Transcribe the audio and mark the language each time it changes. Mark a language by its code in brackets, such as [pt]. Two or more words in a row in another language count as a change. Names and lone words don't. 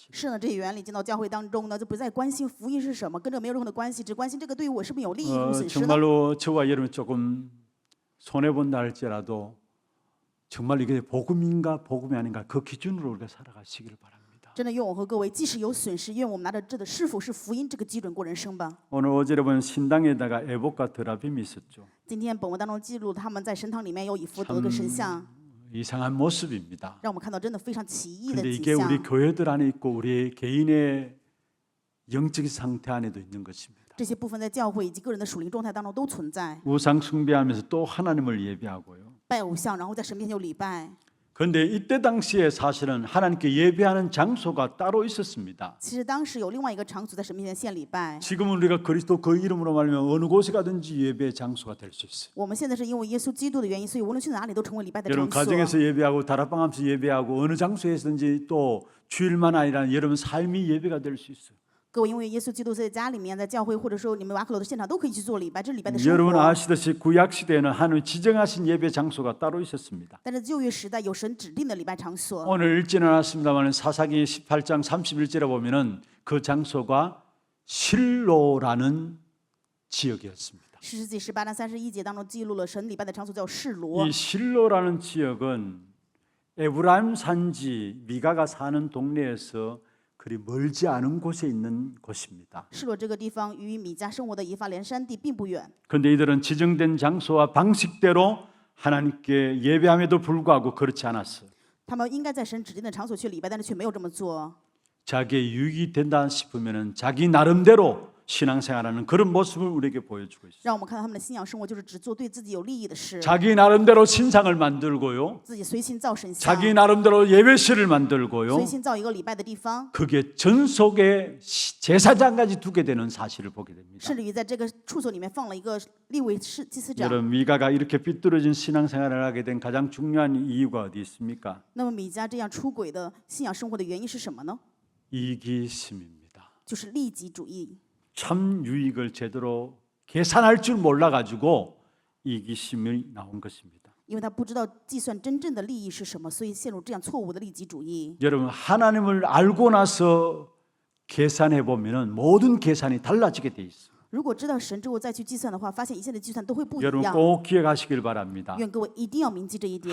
[zh] 是呢，这些原理进到教会当中呢，就不再关心福音是什么，跟这没有任何的关系，只关心这个对于我是不是有利益有损失呢？ [ko] 정말로 저와 여러분 조금 손해 본다 할지라도 정말 이게 복음인가 복음이 아닌가 그 기준으로 우리가 살아가시기를 바랍니다. [zh] 真的愿我和各位，即使有损失，愿我们拿着这的是否是福音这个基准过人生吧。 [ko] 오늘 어제를 본 신당에다가 에봇과 드라빔이 있었죠. [zh] 今天本文当中记录他们在神堂里面有以弗得跟神像， [ko] 이상한 모습입니다. [zh] 让我们看到真的非常奇异的 [ko] 그런데 [zh] 景 [ko] 이게 우리 [zh] 象。 [ko] 교회들 안에 있고 우리 개인의 영적인 상태 안에도 있는 것입니다. [zh] 这些部分在教会以及个人的属灵状态当中都存在， [ko] 우상 숭배하면서 또 하나님을 예배하고요. [zh] 拜偶像，然后在神面前有礼拜。 [ko] 그런데 이때 당시에 사실은 하나님께 예배하는 장소가 따로 있었습니다. [zh] 其实当时有另外一个场所在神面前献礼拜。 [ko] 지금은 우리가 그리스도 그 이름으로 말하면 어느 곳에 가든지 예배의 장소가 될 수 있어요. [zh] 我们现在是因为耶稣基督的原因，所以无论去哪里都成为礼拜的 [ko] 여러분 [zh] 场所。 [ko] 가정에서 예배하고 다락방 앞에서 예배하고 어느 장소에서든지 또 주일만 아니라 여러분 삶이 예배가 될 수 있어요. [zh] 各位，因为耶稣基督在家里面、在教会，或者说你们瓦克罗的现场都可以去做礼拜，这是礼拜的生 [ko] 여러분 [zh] 活。 [ko] 아시듯이 구약 시대에는 하나님 지정하신 예배 장소가 따로 있었습니다. [zh] 但是旧约时代有神指定的礼拜场所。 [ko] 오늘 읽지는 않았습니다만 사사기 18장 31절에 보면은 그 장소가 실로라는 지역이었습니다. [zh] 士师记18章31节当中记录了神礼拜的场所叫示罗。 [ko] 이 실로라는 지역은 에브라임 산지 미가가 사는 동네에서 그리 멀지 않은 곳에 있는 곳입니다. [zh] 示罗这个地方与米迦生活的以法莲山地并不远。 [ko] 그런데 이들은 지정된 장소와 방식대로 하나님께 예배함에도 불구하고 그렇지 않았어요. [zh] 他们应该在神指定的场所去礼拜，但是却没有这么做。 [ko] 자기의 유익이 된다 싶으면은 자기 나름대로 신앙생활하는 그런 모습을 우리에게 보여주고 있습니다. [zh] 让我们看到他们的信仰生活就是只做对自己有利益的事， [ko] 자기 나름대로 신상을 만들고요, [zh] 自己随心造神像， [ko] 자기 나름대로 예배실을 [zh] 随 [ko] 만들고요, [zh] 心造一个礼拜的地方， [ko] 그게 전속에 제사장까지 두게 되는 사실을 보게 됩니다. [zh] 甚至于在这个处所里面放了一个利未祭司长。 [ko] 여러분, 미가가 이렇게 삐뚤어진 신앙생활을 하게 된 가장 중요한 이유가 어디 있습니까? [zh] 那么米迦这样出轨的信仰生活的原因是什么呢？ [ko] 이기심입니다. [zh] 就是利己主义。 [ko] 참 유익을 제대로 계산할 줄 몰라가지고 이기심이 나온 것입니다. [zh] 因为他不知道计算真正的利益是什么，所以陷入这样错误的利己主义。 [ko] 여러분, 하나님을 알고 나서 계산해 보면은 모든 계산이 달라지게 돼 있어요. [zh] 如果知道神之后再去计算的话，发现一切的计算都会不一 [ko] 여러분 [zh] 样。 [ko] 꼭 기억하시길 바랍니다. [zh] 愿各位一定要铭记这一点，